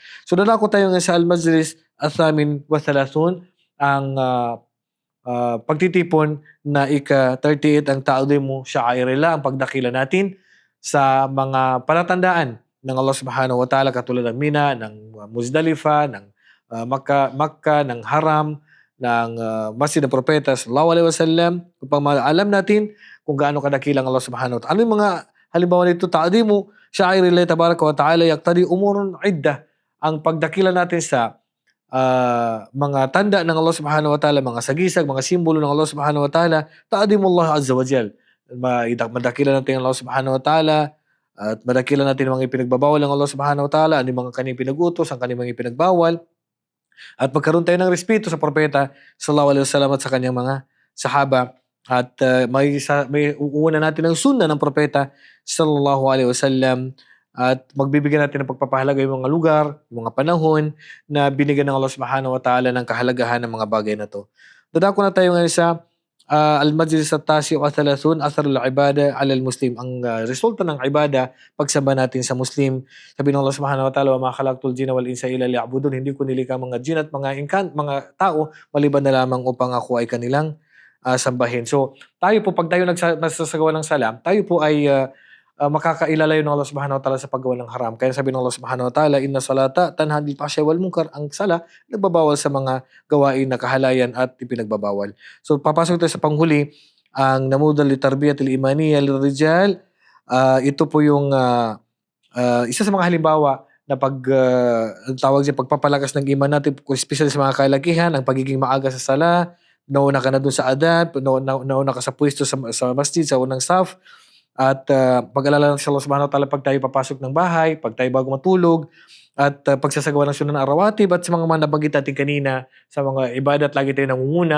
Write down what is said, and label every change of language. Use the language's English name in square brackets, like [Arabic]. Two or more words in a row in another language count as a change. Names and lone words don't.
[Filipino] So dadako tayo ngayon sa [Arabic] المجلس الثامن والثلاثون, [Filipino] ang pagtitipon na ika-38 ang [Arabic] تعظيم شعائر الله, [Filipino] ang pagdakila natin sa mga palatandaan ng [Arabic] الله سبحانه وتعالى [Filipino] katulad ng Mina, ng Muzdalifah, ng Makkah, ng Haram, ng Masjid ng Propeta [Arabic] صلى الله عليه وسلم, [Filipino] upang alam natin kung gaano kadakila ang [Arabic] الله سبحانه وتعالى. [Filipino] Ano yung mga halimbawa nito? [Arabic] تعظيم شعائر الله تبارك وتعالى يقتضي أمورا عدة. [Filipino] Ang pagdakila natin sa mga tanda ng [Arabic] الله سبحانه وتعالى, [Filipino] mga sagisag, mga simbolo ng [Arabic] الله سبحانه وتعالى, تعظيم الله عز وجل. [Filipino] Madakila natin ang [Arabic] الله سبحانه وتعالى [Filipino] at madakila natin ang mga ipinagbabawal ng [Arabic] الله سبحانه وتعالى, [Filipino] ano yung mga kanyang pinag-utos, ang kanyang mga ipinagbawal, at magkaroon tayo ng respeto sa propeta [Arabic] صلى الله عليه وسلم [Filipino] at sa kanyang mga sahaba. At may uuuna natin ng sunna ng propeta [Arabic] صلى الله عليه وسلم, [Filipino] at magbibigyan natin ng pagpapahalaga yung mga lugar, yung mga panahon na binigyan ng [Arabic] الله سبحانه وتعالى [Filipino] ng kahalagahan ng mga bagay na to. Dadako na tayo ngayon sa [Arabic] المجلس التاسع والثلاثون, أثر العبادة على المسلم. [Filipino] Ang resulta ng ibada, pagsamba natin sa Muslim. Sabi ng [Arabic] الله سبحانه وتعالى, "وما خلقت الجن والإنس إلا ليعبدون." [Filipino] Hindi ko nilikha mga jin at mga tao maliban na lamang upang ako ay kanilang sambahin. So, tayo po pag tayo nagsasagawa ng salam, tayo po ay makakailalayo ng [Arabic] الله سبحانه وتعالى [Filipino] sa paggawa ng haram. Kaya sabi ng [Arabic] الله سبحانه وتعالى, "إن الصلاة تنهى عن الفحشاء والمنكر." [Filipino] Ang sala nagbabawal sa mga gawain na kahalayan at ipinagbabawal. So papasok tayo sa panghuli, ang [Arabic] نموذج للتربية الإيمانية للرجال. [Filipino] Ito po yung isa sa mga halimbawa na ang tawag diyan, pagpapalakas ng iman natin, especially sa mga kalakihan, ang pagiging maaga sa sala, nauna ka na dun sa adab, nauna ka sa pwesto sa masjid, sa unang staff, at pag-alala natin sa [Arabic] الله سبحانه وتعالى [Filipino] pag tayo papasok ng bahay, pag tayo bago matulog, at pagsasagawa ng [Arabic] السنن الرواتب, [Filipino] at sa mga nabanggit natin kanina sa mga ibadat, lagi tayo nangunguna.